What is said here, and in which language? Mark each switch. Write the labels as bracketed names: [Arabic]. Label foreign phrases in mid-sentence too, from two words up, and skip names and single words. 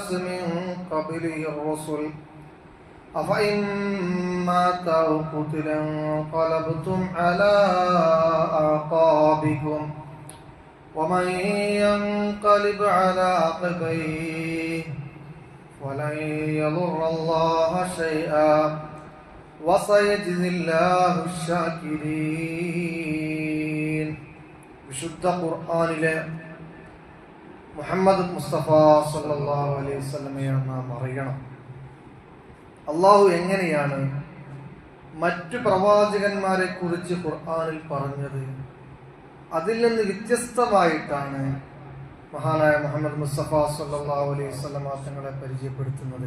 [Arabic] من قبله الرسل أفإن مات أو قتل انقلبتم على أعقابكم ومن ينقلب على عقبيه ولن يضر الله شيئا وسيجزي الله الشاكرين. [Malayalam] വിശുദ്ധ ഖുർആനിലെ മുഹമ്മദ് മുസ്തഫ [Arabic] صلى الله عليه وسلم [Malayalam] നാം അറിയണം. അള്ളാഹു എങ്ങനെയാണ് മറ്റു പ്രവാചകന്മാരെ കുറിച്ച് ഖുർആനിൽ പറഞ്ഞത്, അതിൽ നിന്ന് വ്യത്യസ്തമായിട്ടാണ് മഹാനായ മുഹമ്മദ് മുസ്തഫ [Arabic] صلى الله عليه وسلم [Malayalam] തങ്ങളെ പരിചയപ്പെടുത്തുന്നത്.